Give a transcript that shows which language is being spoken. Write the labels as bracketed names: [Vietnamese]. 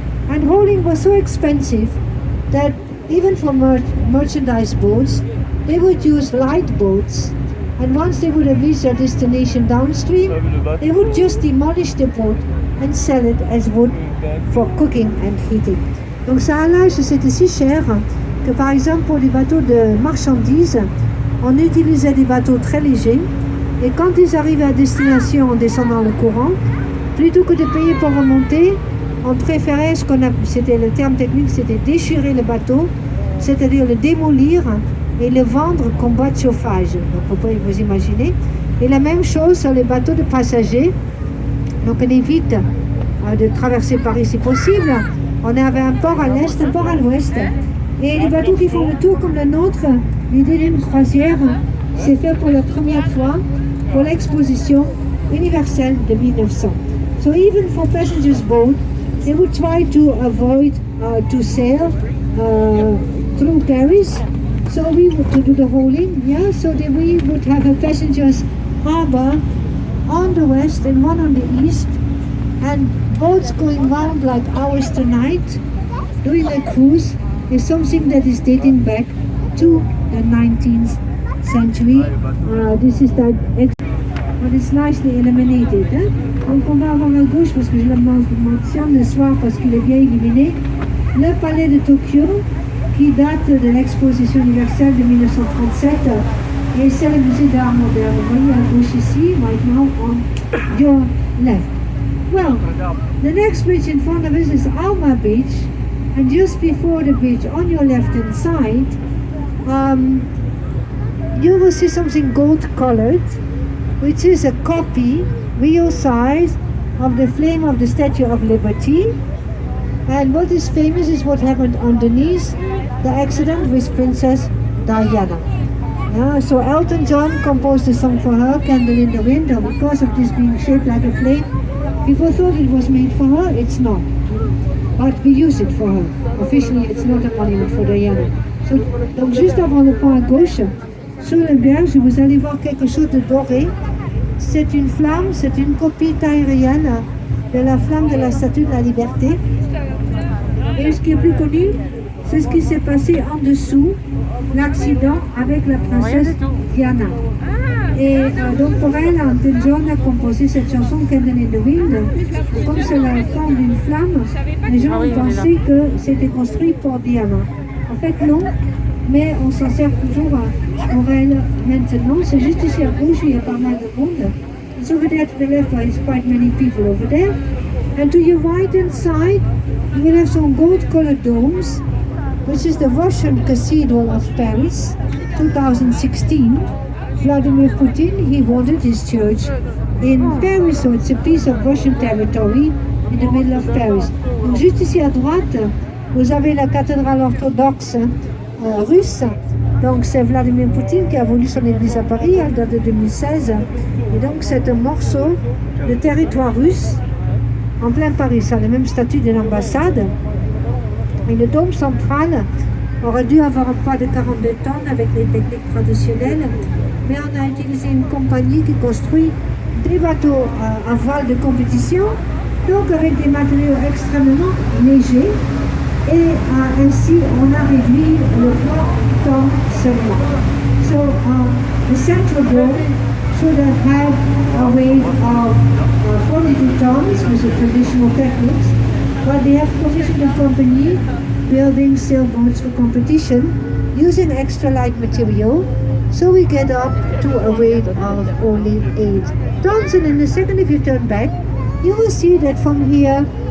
[English] And holing was so expensive that even for merchandise boats, they would use light boats, and once they would have reached their destination downstream, they would just demolish the boat and sell it as wood for cooking and heating. [French] Donc ça a l'âge, c'était si cher que par exemple pour les bateaux de marchandises, on utilisait des bateaux très légers, et quand ils arrivaient à destination en descendant le courant, plutôt que de payer pour remonter, on préférait c'était le terme technique, c'était déchirer le bateau, c'est-à-dire le démolir et le vendre comme bois de chauffage. Donc vous pouvez vous imaginer. Et la même chose sur les bateaux de passagers. Donc on évite de traverser Paris si possible. On avait un port à l'est, un port à l'ouest. Et les bateaux qui font le tour comme le nôtre, l'idée d'une croisière, c'est fait pour la première fois pour l'exposition universelle de 1900. [English] So even for passengers boat, they would try to avoid to sail through Paris. So we would to do the holing, yeah. So that we would have a passengers harbor on the west and one on the east, and boats going round like ours tonight, doing a cruise is something that is dating back to the 19th century. This is that, but it's nicely illuminated. Hein? [French] Donc on va avoir à gauche, parce que je le mentionne le soir parce qu'il est bien illuminé, le palais de Tokyo, qui date de l'exposition universelle de 1937, et c'est le musée d'art moderne. Vous voyez à gauche ici, [English] right now on your left. Well, the next bridge in front of us is Alma Beach, and just before the bridge on your left hand side, you will see something gold colored, which is a copy, real size, of the flame of the Statue of Liberty. And what is famous is what happened underneath the accident with Princess Diana. So Elton John composed a song for her, Candle in the Wind, and because of this being shaped like a flame, people thought it was made for her. It's not. But we use it for her. Officially, it's not a monument for Diana. [French] So, donc juste avant le pont à gauche, sur le berge, vous allez voir quelque chose de doré. C'est une flamme, c'est une copie aérienne de la flamme de la Statue de la Liberté. Et ce qui est plus connu, c'est ce qui s'est passé en dessous, l'accident avec la princesse Diana. Et donc pour elle, Elton John a composé cette chanson Candle in the Wind. Comme c'est la forme d'une flamme, les gens ont pensé que c'était construit pour Diana. En fait non, mais on s'en sert toujours pour elle maintenant. C'est juste ici à gauche, il y a pas mal de monde. [English] It's over there to the left, there's quite many people over there. And to your right hand side, you will have some gold-colored domes, which is the Russian Cathedral of Paris, 2016. Vladimir Putin, he wanted his church in Paris, so it's a piece of Russian territory in the middle of Paris. [French] Donc juste ici à droite, vous avez la cathédrale orthodoxe russe. Donc c'est Vladimir Poutine qui a voulu son église à Paris, elle date de 2016. Et donc c'est un morceau de territoire russe en plein Paris. Ça a le même statut d'une ambassade. Et le dôme central aurait dû avoir un poids de 42 tonnes avec les techniques traditionnelles. Mais on a utilisé une compagnie qui construit des bateaux à voile de compétition, donc avec des matériaux extrêmement légers. Et ainsi, on a réduit le poids tonnes seulement. [English] So, the central dome should have had a weight of 42 tons with the traditional techniques, but they have commissioned a company building sailboats for competition using extra light material, so we get up to a weight of only 8 tons. And in a second, if you turn back, you will see that from here